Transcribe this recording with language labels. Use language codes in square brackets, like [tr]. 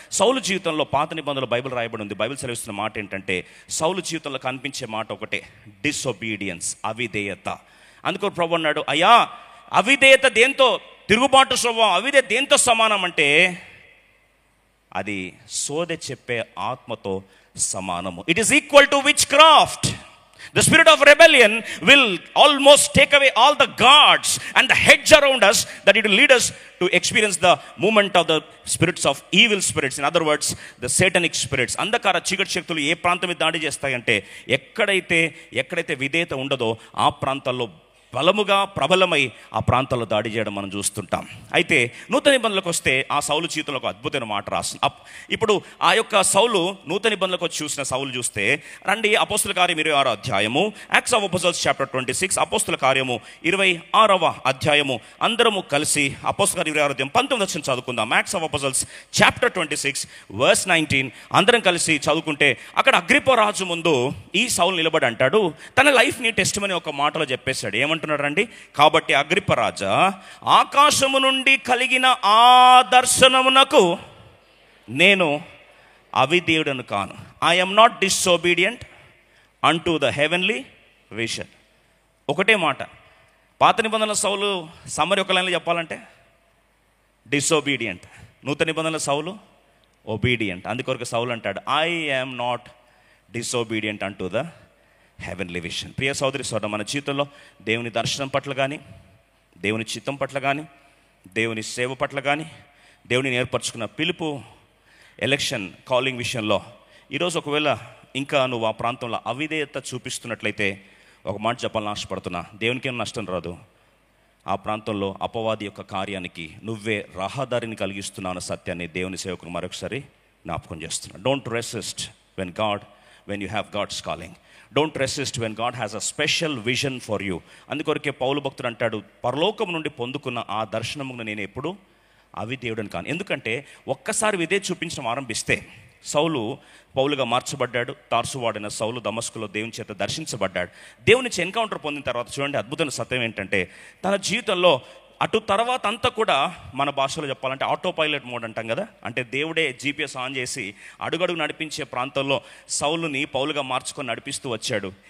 [te] సౌలు జీవితంలో పాత నిబంధనలో బైబిల్ రాయబడి ఉంది. బైబిల్ సెలవిస్తున్న మాట ఏంటంటే సౌలు జీవితంలో కనిపించే మాట ఒకటే, డిసొబీడియన్స్, అవిధేయత. అందుకో ప్రభు అన్నాడు, అయ్యా అవిధేయత దేంతో, తిరుగుబాటు స్వభావం అవిధేయత దేంతో సమానం అంటే అది సోదె చెప్పే ఆత్మతో సమానము. [en] It is equal to witchcraft. The spirit of rebellion will almost take away all the guards and the hedge around us, that it will lead us to experience the movement of the spirits of evil spirits. In other words, the satanic spirits. [te] అంధకార చీకటి శక్తులు ఏ ప్రాంతం మీద దాడి చేస్తాయంటే ఎక్కడైతే విధేయత ఉండదో ఆ ప్రాంతాల్లో బలముగా ప్రబలమై ఆ ప్రాంతాల్లో దాడి చేయడం మనం చూస్తుంటాం. అయితే నూతన నిబంధనలకు వస్తే ఆ సౌలు జీవితంలో ఒక అద్భుతమైన మాట రాస్తుంది. ఇప్పుడు ఆ యొక్క సౌలు నూతన నిబంధనలకు వచ్చి చూసిన సౌలు చూస్తే రండి, అపోస్తుల కార్యం 26వ అధ్యాయము, యాక్ట్స్ ఆఫ్ అపోస్టల్స్ చాప్టర్ 26, అపోస్తుల కార్యము 26వ అధ్యాయము. అందరము కలిసి అపోస్తుల కార్యం 26వ అధ్యాయం 19వ వచనం చదువుకుందాం. Acts of apostles chapter 26 verse 19 అందరం కలిసి చదువుకుంటే అక్కడ అగ్రిప్ప రాజు ముందు ఈ సౌలు నిలబడి అంటాడు, తన లైఫ్ని టెస్టిమనీ ఒక మాటలో చెప్పేశాడు. ఏమంటున్నాడు రండి, కాబట్టి అగ్రిప్ప రాజా, ఆకాశము నుండి కలిగిన ఆ దర్శనమునకు నేను అవిధేయుడను కాను. [en] I am not disobedient unto the heavenly vision. [te] ఒకటే మాట, పాత నిబంధనల సౌలు సమ్మరి ఒక లైన్లో చెప్పాలంటే డిసోబీడియంట్. నూతన నిబంధనల సౌలు ఒబీడియంట్. అందుకొరకు సౌలు అంటాడు, [en] I am not disobedient అంటూ the heavenly vision. [te] ప్రియ సోదరి సోదరు, మన జీవితంలో దేవుని దర్శనం పట్ల కానీ, దేవుని చిత్తం పట్ల కానీ, దేవుని సేవ పట్ల కానీ, దేవుని ఏర్పరచుకున్న పిలుపు, ఎలక్షన్ కాలింగ్ విషయంలో ఈరోజు ఒకవేళ ఇంకా నువ్వు ఆ ప్రాంతంలో అవిధేయత చూపిస్తున్నట్లయితే ఒక మాట చెప్పాలని ఆశపడుతున్నా, దేవునికి ఏం నష్టం రాదు. ఆ ప్రాంతంలో అపవాది యొక్క కార్యానికి నువ్వే రహదారిని కలిగిస్తున్నావు అన్న సత్యాన్ని దేవుని సేవకుని మరొకసారి జ్ఞాపకం చేస్తున్నా. [en] Don't resist when you have God's calling. Don't resist when God has a special vision for you. [te] అందుకొరకే పౌలు భక్తుడు అంటాడు, పరలోకం నుండి పొందుకున్న ఆ దర్శనమును నేను ఎప్పుడు అవిధేయుడని కాను. ఎందుకంటే ఒక్కసారి విధేయ చూపించడం ఆరంభిస్తే, సౌలు పౌలుగా మార్చబడ్డాడు. తార్సువాడైన సౌలు దమస్కులో దేవుని చేత దర్శించబడ్డాడు. దేవుని నుంచి ఎన్కౌంటర్ పొందిన తర్వాత చూడండి, అద్భుతమైన సత్యం ఏంటంటే, తన జీవితంలో అటు తర్వాత అంతా కూడా మన భాషలో చెప్పాలంటే ఆటో పైలట్ మోడ్ అంటాం కదా, అంటే దేవుడే జీపీఎస్ ఆన్ చేసి అడుగడుగు నడిపించే ప్రాంతంలో సౌలుని పౌలుగా మార్చుకొని నడిపిస్తూ వచ్చాడు.